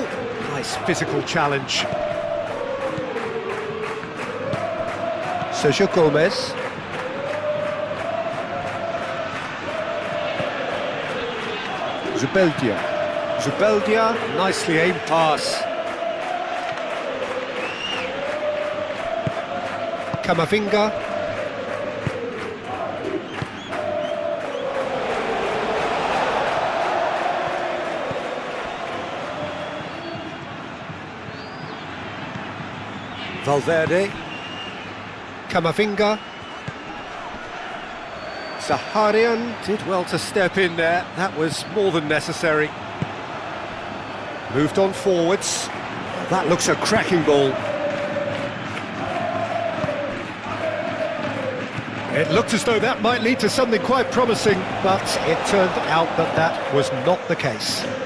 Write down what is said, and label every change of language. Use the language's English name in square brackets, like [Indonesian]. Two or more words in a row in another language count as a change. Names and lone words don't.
[English] Nice physical challenge. Sergio Gomez. Zubeldia, nicely aimed pass. Camavinga. Valverde. Camavinga. Zaharian did well to step in there, that was more than necessary. Moved on forwards. That looks a cracking ball. It looked as though that might lead to something quite promising, but it turned out that that was not the case.